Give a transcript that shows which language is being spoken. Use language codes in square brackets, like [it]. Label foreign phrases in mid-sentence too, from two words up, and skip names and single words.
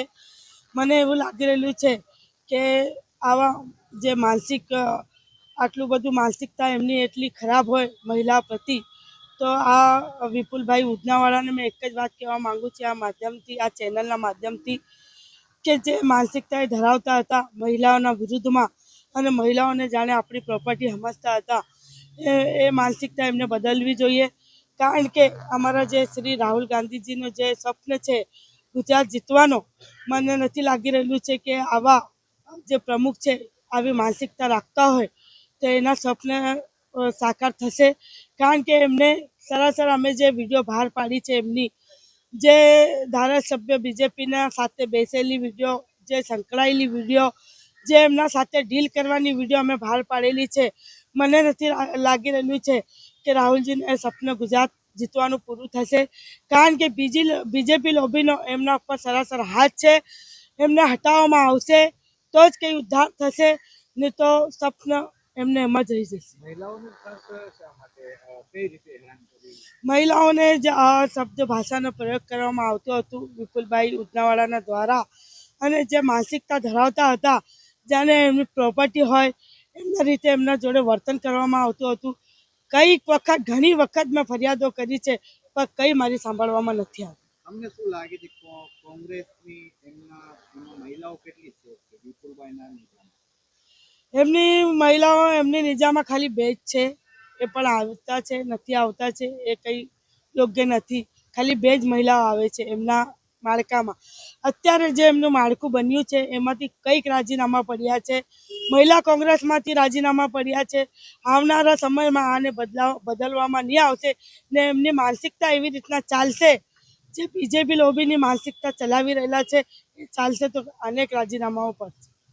[gu] મને એવું લાગી રહેલું છે કે આવા જે માનસિક આટલું બધું માનસિકતા એમની એટલી ખરાબ હોય મહિલા પ્રતિ, તો આ વિપુલ ભાઈ ઉદનાવાળા ને મૈં એક જ વાત કહેવા માંગુ છું આ માધ્યમથી આ ચેનલના માધ્યમથી કે જે માનસિકતા ધરાવતા હતા મહિલાઓના વિરુદ્ધમાં અને મહિલાઓને જાણે આપણી પ્રોપર્ટી સમજતા હતા એ માનસિકતા એમને બદલવી જોઈએ। કારણ કે અમારા જે શ્રી રાહુલ ગાંધીજીનો જે સ્વપ્ન છે ગુજરાત જીતવાનો, મને નથી લાગી રહેલું છે કે આવા જે પ્રમુખ છે આવી માનસિકતા રાખતા હોય તો એના સ્વપ્ન સાકાર થશે। કારણ કે એમને સરાસર અમે જે વિડિયો બહાર પાડી છે એમની જે ધારાસભ્ય બીજેપી સાથે બેસેલી વિડિયો જે સંકળાયેલી વિડિયો જે એમના સાથે ડીલ કરવાની વિડિયો અમે બહાર પાડેલી છે। મને નથી લાગી રહેલું છે કે રાહુલજીને સપન ગુજરાત જીતવાનું પૂરું થશે। કારણ કે બીજેપી લોબીનો એમના પર સરાસર હાથ છે। એમને હટાવવામાં આવશે તો જ કઈ ઉદ્ધાર થશે, નહીં તો સપન એમને એમ જ રહી જશે। મહિલાઓને જ આ શબ્દ ભાષાનો પ્રયોગ કરવામાં આવતો હતો વિપુલભાઈ ઉદનાવાળાના દ્વારા અને જે માનસિકતા ધરાવતા હતા જાણે એમની પ્રોપર્ટી હોય એમના રીતે એમના જોડે વર્તન કરવામાં આવતું હતું। કઈ વખત ઘણી વખત મૈં ફરિયાદો કરી છે પર કઈ મારી સાંભળવામાં નથી આવતી। તમને શું લાગે છે કોંગ્રેસની એમના મહિલાઓ કેટલી છે વિપુલભાઈના નિજામાં? એમની મહિલાઓ એમની નિજામાં ખાલી 2 જ છે, એ પણ આવતા છે નથી આવતા છે એ કઈ યોગ્ય નથી। ખાલી 2 જ મહિલાઓ આવે છે એમના માળખામાં। અત્યારે જે એમનું માળખું બન્યું છે એમાંથી કઈક રાજીનામા પડ્યા છે, મહિલા કોંગ્રેસમાંથી રાજીનામા પડ્યા છે। આવનારા સમયમાં આને બદલવામાં નહીં આવશે ને એમની માનસિકતા એવી રીતના ચાલશે જે બીજેપી લોબીની માનસિકતા ચલાવી રહેલા છે ચાલશે તો અનેક રાજીનામાઓ પડશે।